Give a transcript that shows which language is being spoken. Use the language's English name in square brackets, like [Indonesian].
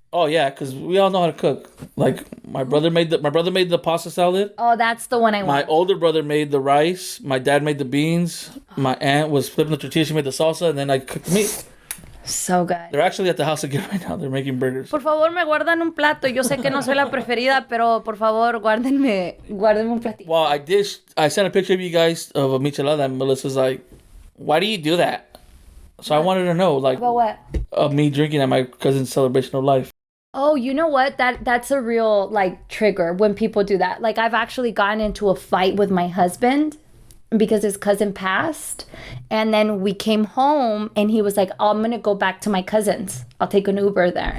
[English] Oh yeah, because we all know how to cook. Like my brother made the pasta salad. Oh, that's the one I My want. older brother made the rice. My dad made the beans. My aunt was flipping the tortillas. She made the salsa, and then I cooked meat. So good. They're actually at the house again right now. They're making burgers. [Spanish] Por favor, me guardan un plato. Yo sé que no soy la preferida, pero por favor, guárdenme un platito. [English] Well, I sent a picture of you guys of a michelada, and Melissa's like, "Why do you do that?" So I wanted to know, like, About what? of me drinking at my cousin's celebration of life. Oh, you know what? That's a real like trigger when people do that. Like I've actually gotten into a fight with my husband because his cousin passed, and then we came home and he was like, "Oh, I'm gonna go back to my cousin's. I'll take an Uber there."